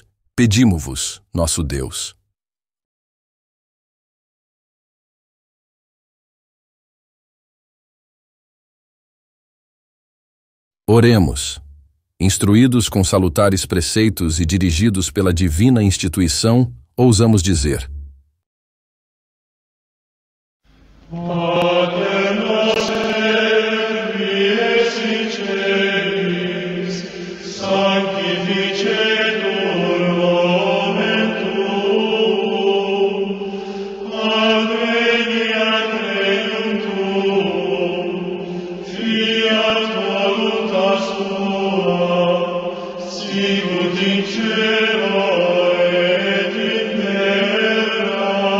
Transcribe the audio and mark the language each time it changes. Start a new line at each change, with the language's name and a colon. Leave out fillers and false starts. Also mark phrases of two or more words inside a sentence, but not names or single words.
Portuguese: Pedimo-vos, nosso Deus. Oremos. Instruídos com salutares preceitos e dirigidos pela divina instituição, ousamos dizer:
Latin: Pater noster, qui es in celis, sanctificetur nomen tuum, adveniat regnum tuum, fiat voluntas tua, sicut in cielo et in terra.